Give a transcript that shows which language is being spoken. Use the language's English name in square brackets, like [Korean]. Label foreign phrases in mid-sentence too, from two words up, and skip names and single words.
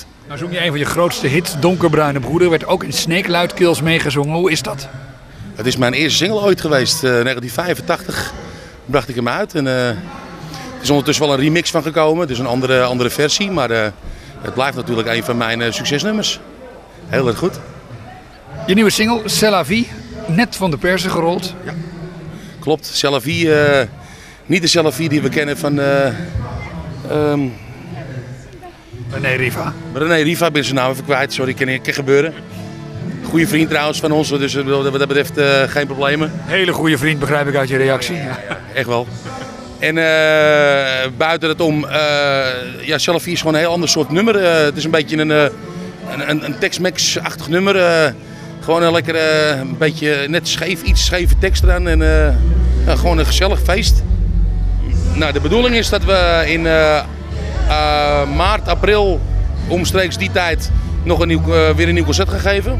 [Dutch] Nou zong je een van je grootste hits, Donkerbruine Broeder. Werd ook in Sneek luidkeels meegezongen. Hoe is dat? Het is mijn eerste single ooit geweest. 1985 bracht ik hem uit. En, er is ondertussen wel een remix van gekomen. Het is een andere versie, maar het blijft natuurlijk een van mijn succesnummers. Heel erg goed. Je nieuwe single, C'est la vie, net van de persen gerold. Ja. Klopt, C'est la vie. Niet de C'est la vie die we kennen van René Riva. René Riva, ben zijn naam even kwijt. Sorry, kan gebeuren. Goeie vriend trouwens van ons, dus wat dat betreft geen problemen. Hele goede vriend, begrijp ik uit je reactie. Ja. Echt wel. En buiten het om, ja, C'est la vie is gewoon een heel ander soort nummer. Het is een beetje een Tex-Mex-achtig nummer. Gewoon een lekker, een beetje net scheef, iets scheve tekst eraan. En ja, gewoon een gezellig feest. Nou, de bedoeling is dat we in maart, april, omstreeks die tijd, nog weer een nieuw concert gaan geven.